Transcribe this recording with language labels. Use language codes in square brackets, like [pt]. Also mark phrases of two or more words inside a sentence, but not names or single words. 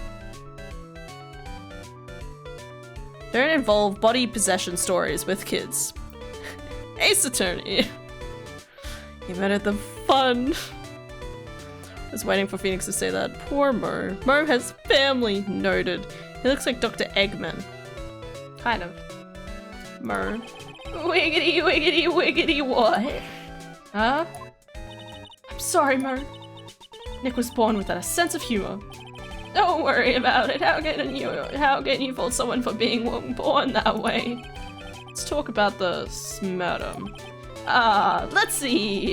[en] Don't involve body possession stories with kids. Ace Attorney. He murdered the fun. I was waiting for Phoenix to say that. Poor Mo. Mo has family. Noted. He looks like Dr. Eggman. Kind of. Mo. Wiggity, wiggity, wiggity, what? Huh? I'm sorry, Mo. Nick was born with a sense of humor. Don't worry about it. How can you fault someone for being born that way? Let's talk about the murder. Let's see.